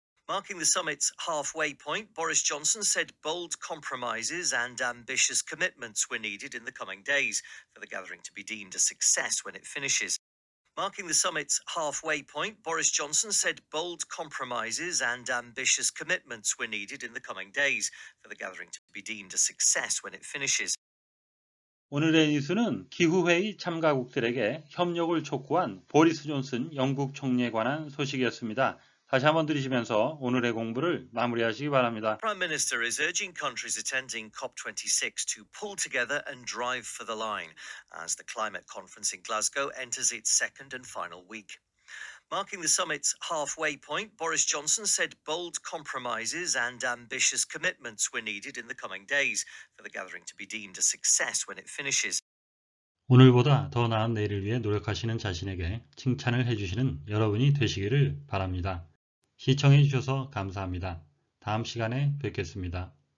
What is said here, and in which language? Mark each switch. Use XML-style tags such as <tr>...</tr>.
<en>Marking the summit's halfway point, Boris Johnson said bold compromises and ambitious commitments were needed in the coming days for the gathering to be deemed a success when it finishes. Marking the summit's halfway point, Boris Johnson said bold compromises and ambitious commitments were needed in the coming days for the gathering to be deemed a success when it finishes.</en> <ko>오늘의 뉴스는 기후회의 참가국들에게 협력을 촉구한 보리스 존슨 영국 총리에 관한 소식이었습니다. 다시 한번 들으시면서 오늘의 공부를 마무리하시기 바랍니다.</ko> <en>Prime Minister is urging countries attending COP26 to pull together and drive for the line as the climate conference in Glasgow enters its second and final week. Marking the summit's halfway point, Boris Johnson said bold compromises and ambitious commitments were needed in the coming days for the gathering to be deemed a success when it finishes.</en> <ko>오늘보다 더 나은 내일을 위해 노력하시는 자신에게 칭찬을 해주시는 여러분이 되시기를 바랍니다. 시청해 주셔서 감사합니다. 다음 시간에 뵙겠습니다.</ko>